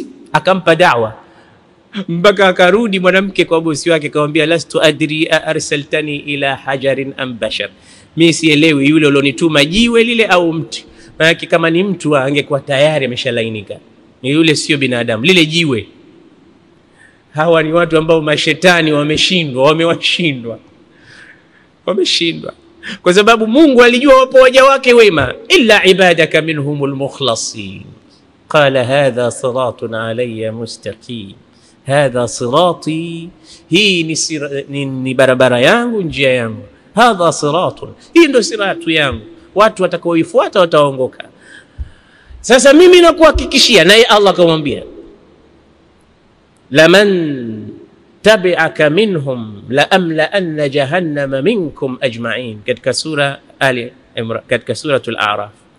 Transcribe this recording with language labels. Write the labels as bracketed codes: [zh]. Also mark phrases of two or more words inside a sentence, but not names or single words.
[sw] Akampa da'wa mpaka akarudi mwanamke kwa bosi wake, akamwambia, [ar] لست أدري أرسلتني إلى حجر أم بشر, [sw] mimi sielewi yule ulionituma jiwe lile au mti. Maana kama ni mtu angekuwa tayari ameshalainika, ni yule sio binadamu, lile jiwe. Hawa ni watu ambao mashetani wamewashindwa kwa sababu Mungu alijua wapo waja wake wema, [ar] إلا عبادك منهم المخلصين. قال هذا صراط علي مستقيم، هذا صراطي, [sw] hii ni barabara yangu, njia yangu. [ar] هذا صراط, [sw] hii ndo siratu yangu, watu watakaoifuata wataongoka. Sasa mimi nakuhakikishia, naye Allah akamwambia, [ar] لمن تبعك منهم لأملأن جهنم منكم أجمعين, [sw] katika sura Al-Imran, katika suratul A'raf.